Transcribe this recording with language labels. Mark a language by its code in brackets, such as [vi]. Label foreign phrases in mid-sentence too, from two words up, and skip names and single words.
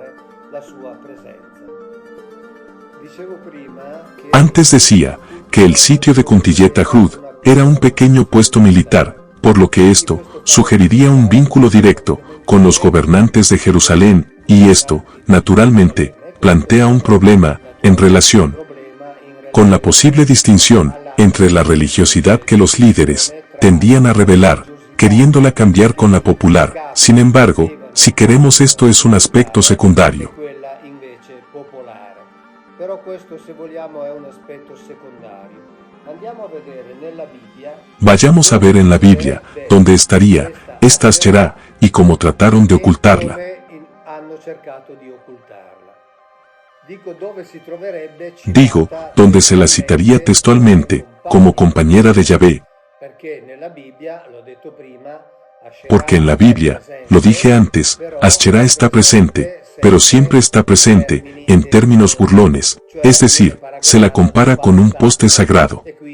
[es] Antes decía que el sitio de Kuntillet Ahrud era un pequeño puesto militar, por lo que esto sugeriría un vínculo directo con los gobernantes de Jerusalén, y esto, naturalmente, plantea un problema en relación con la posible distinción entre la religiosidad que los líderes tendían a revelar, queriéndola cambiar con la popular. Sin embargo, Si queremos, esto es un aspecto secundario. [it] Quella invece popolare. Però questo, se vogliamo, è un aspetto secondario. Andiamo a vedere nella Bibbia. [es] Vayamos a ver en la Biblia, dónde estaría esta Ascherá y cómo trataron de ocultarla. [it] Hanno cercato di occultarla. Dico dove si troverebbe. [es] Digo, donde se la citaría textualmente, como compañera de Yahvé, porque en la Biblia, lo dije antes, Ascherá está presente, pero siempre está presente, en términos burlones, es decir, se la compara con un poste sagrado.